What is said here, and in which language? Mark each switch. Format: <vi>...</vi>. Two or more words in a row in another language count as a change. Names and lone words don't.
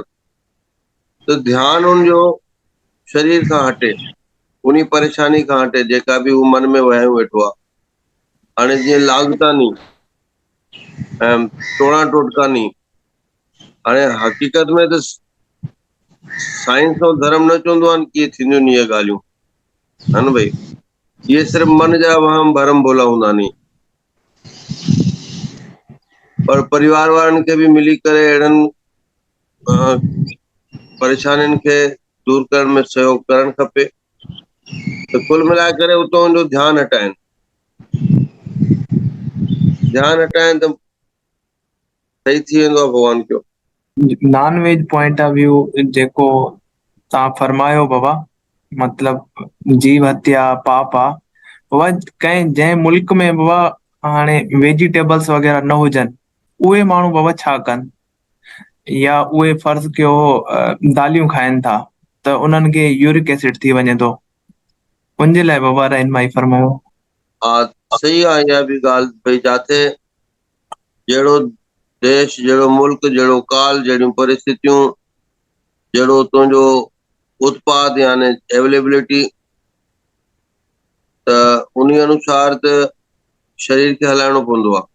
<sd>त ध्यानु उनजो शरीर खां हटे, उन परेशानी खां हटे जेका बि हू मन में वहे वेठो आहे। हाणे जीअं लाॻतानी ऐं टोणा टोटका नी, हाणे हक़ीक़त में त साइंस ऐं धर्म न चवंदो आहे कि थींदियूं आहिनि इहे ॻाल्हियूं, है न भई। इहे सिर्फ़ु मन जा वहम भरम भोला हूंदा नी। पर परिवार वारनि खे बि मिली करे अहिड़नि परेशानियुनि खे दूर करण में सहयोग करणु खपे। त कुल मिलाए करे उतां जो ध्यानु हटाइनि त सही थी वेंदो आहे भॻवान जो।</sd> <en>non veg point of view</en> <sd>जेको तव्हां फरमायो बाबा, मतलब जीव हत्या पाप आ बाबा। कंहिं जंहिं मुल्क में बाबा हाणे वेजिटेबल्स वग़ैरह न हुजनि, उहे माण्हू बाबा छा कनि? या उहे फर्ज़ कयो दालियूं खाइनि था त उन्हनि खे</sd> <en>uric acid</en> <sd>थी वञे थो, उनजे लाइ बाबा रहनुमाई फरमायो। हा सही आहे इहा बि ॻाल्हि, भई जिथे जहिड़ो देश, जहिड़ो मुल्क, जहिड़ो काल, जहिड़ियूं परिस्थितियूं, जहिड़ो तुंहिंजो उत्पाद यानी अवेलेबिलिटी, त उन अनुसार त शरीर खे हलाइणो पवंदो आहे।</sd>